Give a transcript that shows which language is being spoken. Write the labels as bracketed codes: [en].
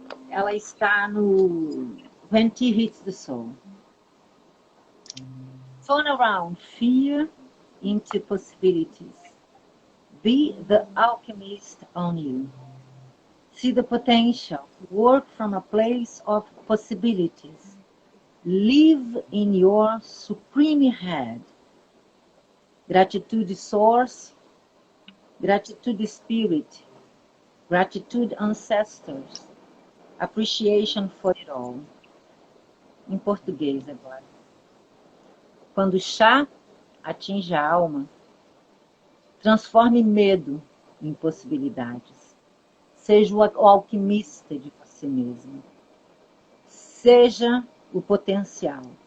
[pt] Ela está no When Tea Hits the Soul. [en] Turn around fear into possibilities. Be the alchemist on you. See the potential. Work from a place of possibilities. Live in your supreme head. Gratitude source. Gratitude spirit. Gratitude ancestors. Appreciation for it all. [pt] Em português agora. Quando o chá atinge a alma, transforme medo em possibilidades. Seja o alquimista de você mesmo. Seja o potencial.